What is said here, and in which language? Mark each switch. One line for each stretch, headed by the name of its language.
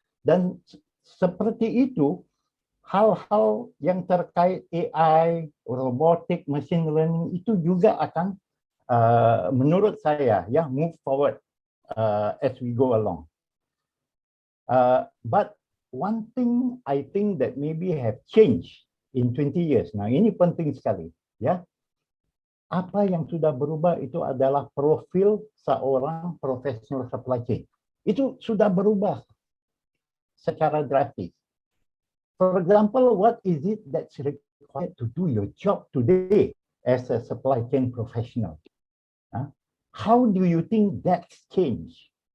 Indonesian: Dan seperti itu, hal-hal yang terkait AI, robotik, machine learning itu juga akan, menurut saya, ya,
English: move forward as we go along. But one thing I think that maybe have changed in 20 years.
Indonesian: Nah, ini penting sekali, ya. Apa yang sudah berubah itu adalah profil seorang professional supply chain. Itu sudah berubah secara drastis.
English: For example, what is it that's required to do your job today as a supply chain professional? How do you think that's changed?